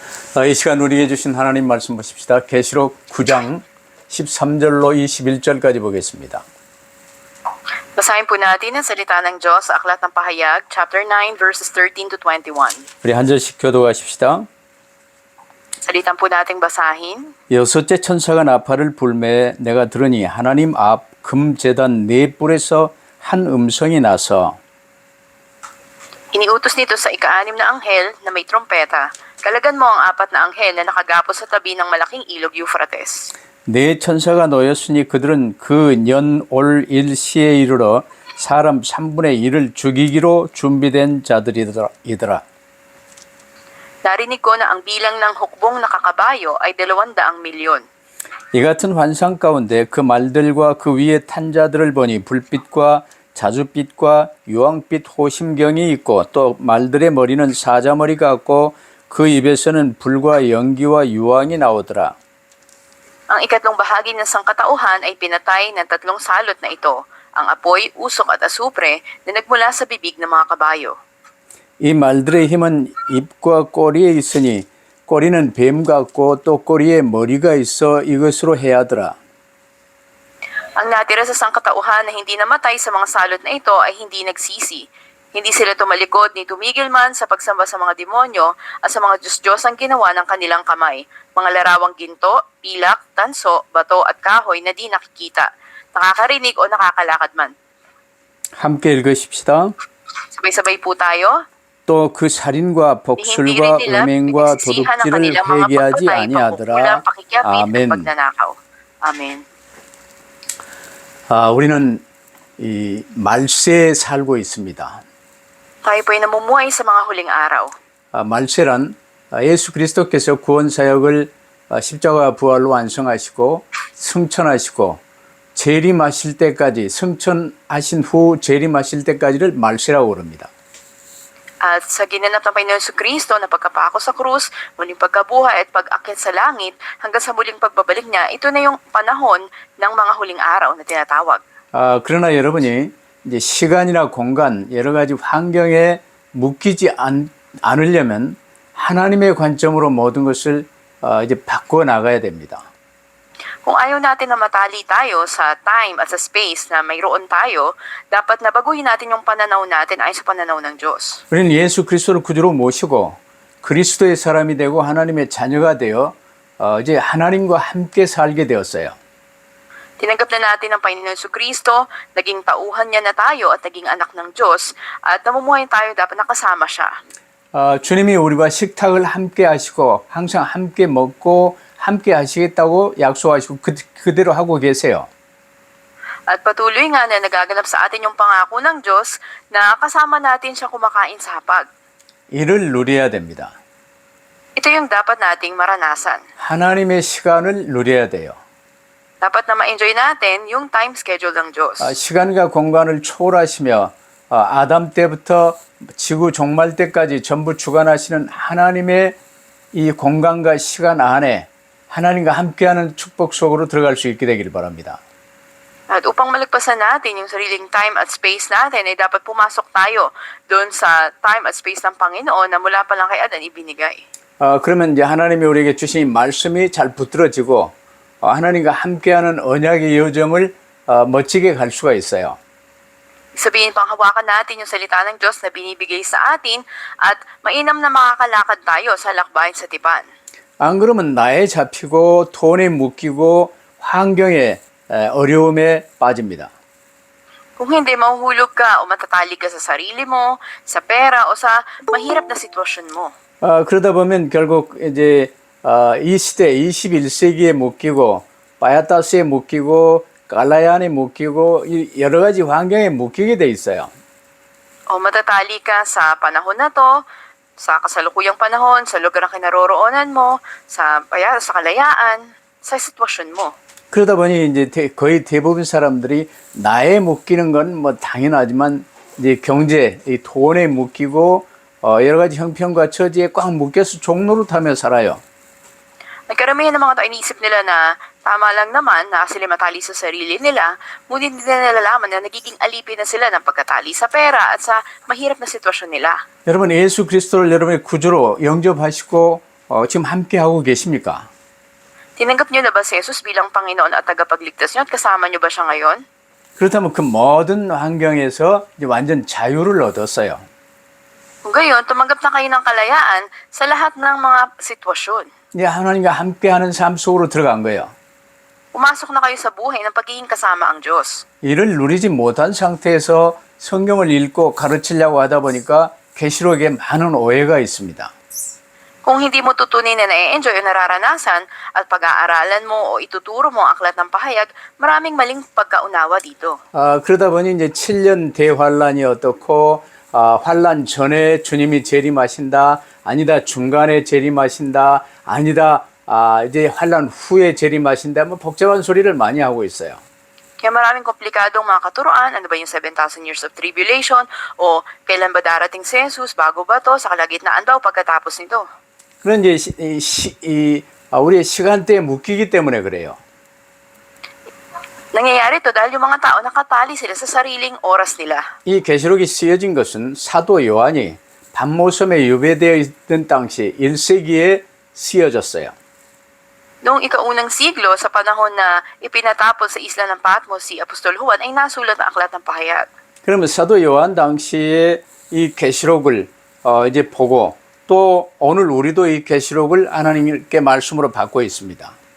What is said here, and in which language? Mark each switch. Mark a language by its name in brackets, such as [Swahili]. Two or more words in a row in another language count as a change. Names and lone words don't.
[Korean] 이 시간 우리에게 주신 하나님 말씀 보십시다. 계시록 9장 13절로 21절까지 보겠습니다. [Filipino] Basahin po natin ang salita ng Diyos sa Aklat ng Pahayag, [English] chapter 9, verses 13 to 21. [Korean] 우리 한 절씩 교도하십시다. [Filipino] Salitan po nating basahin. [Korean] 여섯째 천사가 나팔을 불매 내가 들으니 하나님 앞 금제단 네 뿔에서 한 음성이 나서 [Filipino] Iniutos nito sa ika-anim na anghel na may trompeta. Kalagan mo ang apat na anghel na nakagapos sa tabi ng malaking ilog Euphrates. [Korean] 네 천사가 놓였으니 그들은 그 년 올 일시에 이르러 사람 3분의 1을 죽이기로 준비된 자들이더라. [Filipino] Narinig ko na ang bilang ng hukbong nakakabayo ay 200,000,000. [Korean] 이 같은 환상 가운데 그 말들과 그 위에 탄 자들을 보니 불빛과 자줏빛과 유황빛 호심경이 있고 또 말들의 머리는 사자머리 같고 그 입에서는 불과 연기와 유황이 나오더라. [Filipino] Ang ikatlong bahagi ng sangkatauhan ay pinatay ng tatlong salot na ito, ang apoy, usok at asupre na nagmula sa bibig ng mga kabayo. [Korean] 이 말들의 힘은 입과 꼬리에 있으니 꼬리는 뱀 같고 또 꼬리에 머리가 있어 이것으로 해하더라. [Filipino] Ang natira sa sangkatauhan na hindi namatay sa mga salot na ito ay hindi nagsisi. Hindi sila tumalikod ni tumigil man sa pagsamba sa mga demonyo at sa mga Diyos-Diyos ang ginawa ng kanilang kamay. Mga larawang ginto, pilak, tanso, bato at kahoy na di nakikita, nakakarinig o nakakalakad man. [Korean] 함께 읽으십시다. [Filipino] Sabay-sabay po tayo. [Korean] 또 그 살인과 복술과 음행과 도둑질을 회개하지 아니하더라. 아멘. [Filipino] pagnanakaw. Amen. [Korean] 우리는 이 말세에 살고 있습니다. [Filipino] Tayo po ay namumuhay sa mga huling araw. [Korean] 말세란 예수 그리스도께서 구원 사역을 십자가 부활로 완성하시고 승천하시고 재림하실 때까지 승천하신 후 재림하실 때까지를 말세라고 그럽니다. [Filipino] At sa ginanap ng Panginoon Kristo na pagkapako sa krus, muling pagkabuhay at pag-akyat sa langit hanggang sa muling pagbabalik niya, ito na yung panahon ng mga huling araw na tinatawag. [Korean] 그러나 여러분이 이제 시간이나 공간 여러 가지 환경에 묶이지 않으려면 하나님의 관점으로 모든 것을 이제 바꾸어 나가야 됩니다. [Filipino] Kung ayaw natin na matali tayo sa time at sa space na mayroon tayo, dapat na baguhin natin yung pananaw natin ayon sa pananaw ng Diyos. [Korean] 우리는 예수 그리스도를 구주로 모시고 그리스도의 사람이 되고 하나님의 자녀가 되어 이제 하나님과 함께 살게 되었어요. [Filipino] Tinanggap na natin ang Panginoon Kristo, naging tauhan niya na tayo at naging anak ng Diyos, at namumuhay tayo dapat nakasama siya. [Korean] 주님이 우리와 식탁을 함께 하시고 항상 함께 먹고 함께 하시겠다고 약속하시고 그대로 하고 계세요. [Filipino] At patuloy nga na nagaganap sa atin yung pangako ng Diyos na kasama natin siya kumakain sa hapag. [Korean] 이를 누려야 됩니다. [Filipino] Ito yung dapat nating maranasan. [Korean] 하나님의 시간을 누려야 돼요. [Filipino] Dapat na ma-enjoy natin yung [English] time schedule [Filipino] ng Diyos. [Korean] 시간과 공간을 초월하시며 아담 때부터 지구 종말 때까지 전부 주관하시는 하나님의 이 공간과 시간 안에 하나님과 함께하는 축복 속으로 들어갈 수 있게 되기를 바랍니다. [Filipino] At upang malagpasan natin yung sariling time at space natin, ay dapat pumasok tayo doon sa time at space ng Panginoon na mula pa lang kay Adan ibinigay. [Korean] 그러면 이제 하나님이 우리에게 주신 말씀이 잘 붙들어지고 하나님과 함께하는 언약의 여정을 멋지게 갈 수가 있어요. [Filipino] Sabihin pang hawakan natin yung salita ng Diyos na binibigay sa atin at mainam na makakalakad tayo sa lakbayin sa tipan. [Korean] 안 그러면 나에 잡히고 돈에 묶이고 환경에 어려움에 빠집니다. [Filipino] Kung hindi, mahuhulog ka o matatali ka sa sarili mo, sa pera o sa mahirap na sitwasyon mo. [Korean] 그러다 보면 결국 이제 이 시대 21세기에 묶이고 바야타스에 묶이고 갈라얀에 묶이고 여러 가지 환경에 묶이게 돼 있어요. [Filipino] O matatali ka sa panahon na to, sa kasalukuyang panahon, sa lugar na kinaroroonan mo, sa kalayaan, sa sitwasyon mo. [Korean] 그러다 보니 이제 거의 대부분 사람들이 나에 묶이는 건 뭐 당연하지만 이제 경제, 이 돈에 묶이고 여러 가지 형편과 처지에 꽉 묶여서 종로를 타며 살아요. [Filipino] Nagkaramihan ng mga tao, iniisip nila na tama lang naman na sila matali sa sarili nila, ngunit hindi nila nalalaman na nagiging alipin na sila ng pagkatali sa pera at sa mahirap na sitwasyon nila. [Korean] 여러분 예수 그리스도를 여러분의 구주로 영접하시고 지금 함께하고 계십니까? [Filipino] Tinanggap niyo na ba si Jesus bilang Panginoon at tagapagligtas niyo at kasama niyo ba siya ngayon? [Korean] 그렇다면 그 모든 환경에서 이제 완전 자유를 얻었어요. [Filipino] Kung gayon, tumanggap na kayo ng kalayaan sa lahat ng mga sitwasyon. [Korean] 이제 하나님과 함께하는 삶 속으로 들어간 거예요. [Filipino] Pumasok na kayo sa buhay ng pagiging kasama ang Diyos. [Korean] 이를 누리지 못한 상태에서 성경을 읽고 가르치려고 하다 보니까 계시록에 많은 오해가 있습니다. [Filipino] Kung hindi mo tutunin na na-enjoy o nararanasan at pag-aaralan mo o ituturo mo ang aklat ng pahayag, maraming maling pagkaunawa dito. [Korean] 그러다 보니 이제 7년 대환란이 어떻고 환란 전에 주님이 재림하신다, 아니다 중간에 재림하신다, 아니다 이제 환란 후에 재림하신다, 뭐 복잡한 소리를 많이 하고 있어요. [Filipino] Kaya maraming komplikadong mga katuroan, ano ba yung [English] 7,000 years of tribulation, [Filipino] o kailan ba darating si Jesus, bago ba to, sa kalagitnaan daw pagkatapos nito. [Korean] 그런 이제 우리의 시간대에 묶이기 때문에 그래요. [Filipino] Nangyayari to dahil yung mga tao nakatali sila sa sariling oras nila. [Korean] 이 계시록이 쓰여진 것은 사도 요한이 밤모섬에 유배되어 있던 당시 1세기에 쓰여졌어요. [Filipino] Noong ikaunang siglo, sa panahon na ipinatapon sa isla ng Patmos si Apostol Juan, ay nasulat ang aklat ng pahayag. [Korean] 그러면 사도 요한 당시에 이 계시록을 이제 보고 또 오늘 우리도 이 계시록을 하나님께 말씀으로 받고 있습니다.